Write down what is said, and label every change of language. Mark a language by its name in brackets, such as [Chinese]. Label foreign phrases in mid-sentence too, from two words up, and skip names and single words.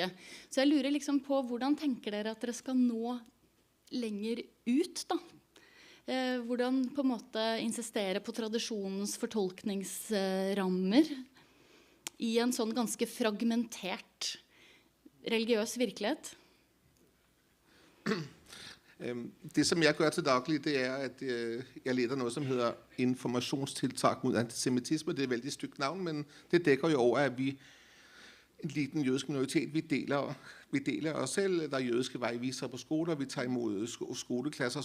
[Norwegian] Så jeg lurer liksom på hvordan tenker dere at dere skal nå lenger ut da? Hvordan på en måte insistere på tradisjonens fortolkningsrammer i en sånn ganske fragmentert religiøs virkelighet? Det, [Danish] som jeg gør til daglig, det at jeg leder noget, som hedder informationstiltak mod antisemitisme. [Norwegian] Det et veldig stygt navn, [Danish] men det dækker jo over, at vi, en liten jødisk minoritet, vi deler os selv. Der er jødiske vejvisere på skoler, vi tager imod skoleklasser.